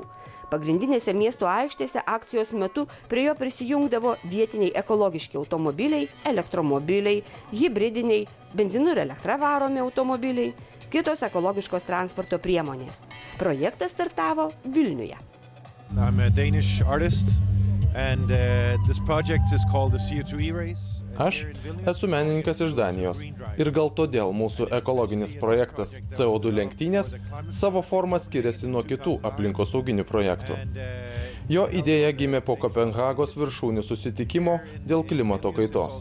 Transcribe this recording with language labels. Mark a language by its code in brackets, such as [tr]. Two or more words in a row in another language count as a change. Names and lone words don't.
[lt] Pagrindinėse miesto aikštėse akcijos metu prie jo prisijungdavo vietiniai ekologiški automobiliai, elektromobiliai, hibridiniai, benzinu ir elektra varomi automobiliai, kitos ekologiškos transporto priemonės. Projektas startavo Vilniuje. [en] I'm a Danish artist and this project is called the CO2 E-Race. [lt] Aš esu menininkas iš Danijos ir gal todėl mūsų ekologinis projektas CO2 lenktynės savo formą skiriasi nuo kitų aplinkosauginių projektų. Jo idėja gimė po Kopenhagos viršūnių susitikimo dėl klimato kaitos.